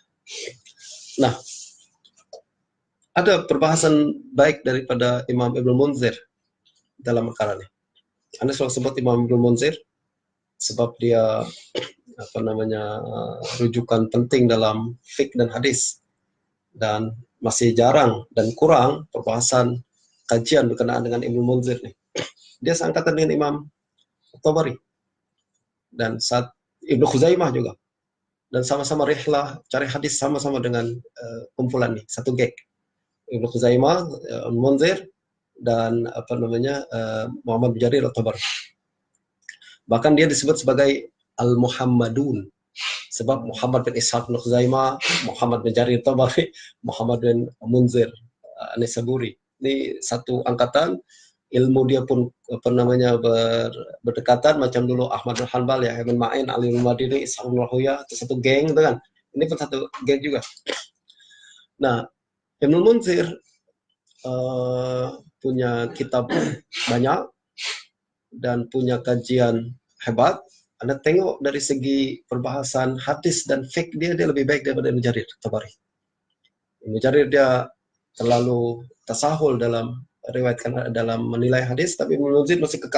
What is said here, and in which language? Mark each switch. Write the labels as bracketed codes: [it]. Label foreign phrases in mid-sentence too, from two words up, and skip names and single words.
[ms] Nah, ada perbahasan baik daripada Imam Ibnu Munzir dalam perkara ini. Anda selalu sebut Imam Ibnu Munzir sebab dia rujukan penting dalam fiqh dan hadis, dan masih jarang dan kurang perbahasan kajian berkenaan dengan Ibnu Munzir nih. Dia seangkatan dengan Imam Tabari dan saat Ibnu Khuzaimah juga, dan sama-sama rihlah cari hadis sama-sama dengan kumpulan nih, satu geng. Ibnu Khuzaimah, Munzir, dan Muhammad bin Jarir At-Tabari. Bahkan dia disebut sebagai Al-Muhammadun, sebab Muhammad bin Ishaq bin Khuzaimah, Muhammad bin Jarir At-Tabari, Muhammad bin Munzir An-Nisaburi. Ini satu angkatan, ilmu dia pun berdekatan, macam dulu Ahmad bin Hanbal, Yahya bin Ma'in, Ali bin Madini, Ishaq bin Rahuya, itu satu geng, gitu kan. Ini pun satu geng juga. Nah, Ibnu Munzir punya kitab banyak dan punya kajian hebat. Anda tengok dari segi perbahasan hadis dan fiqh dia lebih baik daripada Ibnu Jarir Tabari. Ibnu Jarir dia terlalu tasahul dalam riwayatkan, dalam menilai hadis, tapi Ibnu Munzir masih kekal.